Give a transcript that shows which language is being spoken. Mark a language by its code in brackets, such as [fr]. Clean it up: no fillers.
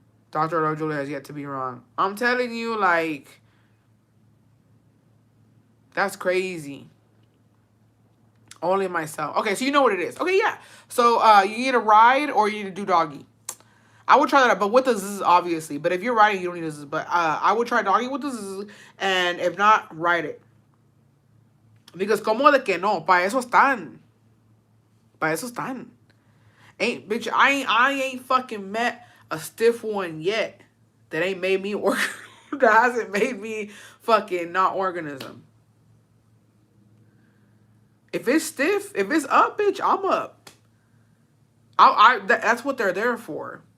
[en] Doctor Rojula has yet to be wrong. I'm telling you, like that's crazy. Only myself. Okay, so you know what it is. Okay, yeah. So you need a ride or you need to do doggy. I would try that, but with the zzz, obviously. But if you're riding, you don't need a zzz. But I would try doggy with the zzz, and if not, ride it. [es] Because como de que no, para eso están. Para eso están. [en] Ain't bitch, I ain't fucking met a stiff one yet that ain't made me work. That hasn't made me fucking not organism. If it's stiff, if it's up, bitch, I'm up. That's what they're there for.